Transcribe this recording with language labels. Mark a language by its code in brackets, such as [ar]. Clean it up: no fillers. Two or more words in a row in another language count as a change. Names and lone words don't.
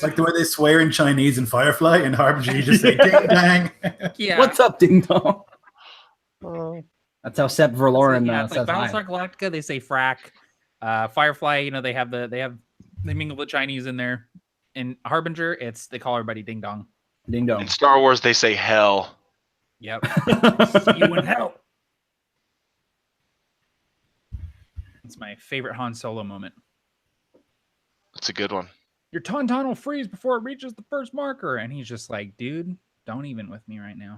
[en] Like the way they swear in Chinese in Firefly, in Harbinger, you just say ding dang. yeah. What's up, ding dong? Oh. That's how Sepp Verloren yeah, it's like says hi. Battlestar Galactica, they say frack. Firefly, you know, they mingle the Chinese in there. In Harbinger, they call everybody ding dong. Ding dong. In Star Wars, they say hell. Yep. See you in hell. It's my favorite Han Solo moment. That's a good one. Your tauntaun will freeze before it reaches the first marker, and he's just like, dude, don't even with me right now.